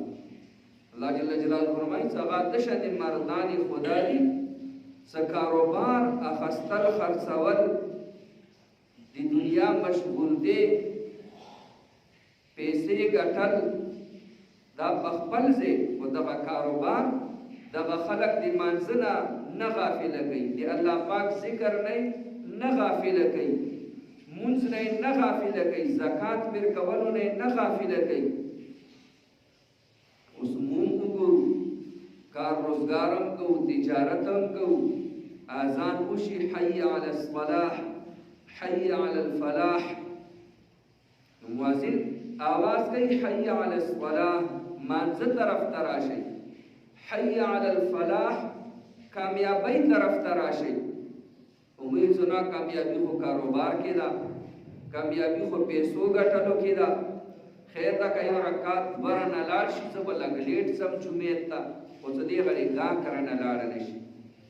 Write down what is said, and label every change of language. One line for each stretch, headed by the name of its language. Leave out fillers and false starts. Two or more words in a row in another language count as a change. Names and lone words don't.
Pashto: الله
Arabic: جل جلاله
Pashto: فرمایي چې هغه د شانې مردان خدا دي څه کاروبار اخیستل خرڅول د دنیا مشغول دی، پیسې ګټل دا په خپل ځای، خو دغه کاروبار دغه خلک د مانځه نه غافله کوي، د الله پاک ذکر نه غافله کوي، مونځ نه غافله کوي، زکات ورکولو نه غافله کوي. اوس مونږ وګورو، کار روزګار هم کوو، تجارت هم کوو، اذان وشي
Arabic: حي على الصلاح حي على الفلاح،
Pashto: مؤذن آواز کوي
Arabic: حي على الصلاح،
Pashto: مانځه طرف ته راشئ،
Arabic: حي على الفلاح
Pashto: کامیابی طرف ته راشئ. امید زنا کامیابی خو کاروبار کې ده، کامیابی خو پیسو ګټلو کې ده. خیر دا که یو رکعت دوه رانه لاړ شي، زه به لږ لیټ سم جمعې ته، خو زه دې غړې ګاه که رانه لاړه نه شي.